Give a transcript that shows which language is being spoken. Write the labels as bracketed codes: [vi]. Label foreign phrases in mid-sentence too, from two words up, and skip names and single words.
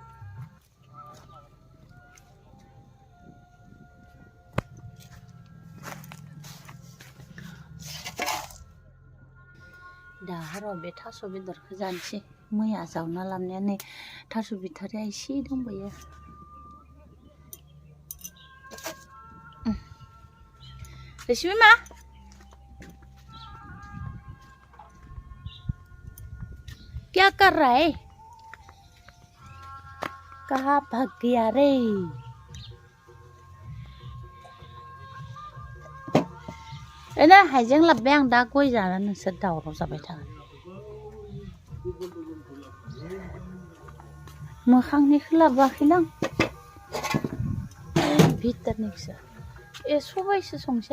[brx] दा र' बे थास' बेदरखौ जानोसै मैया जावना लाबनाया नै थास' बिथारिया एसे दंबायो [hi] रेशमी माँ क्या कर रहा है कहाँ भाग गया रे [brx] एना हाइजें लाबबाय आं दा गय जाना नोंसोर दावराव जाबाय थागोन मोखांनिखौ लाबोआखैलां भितरनिखौसो ए सबायसो संसै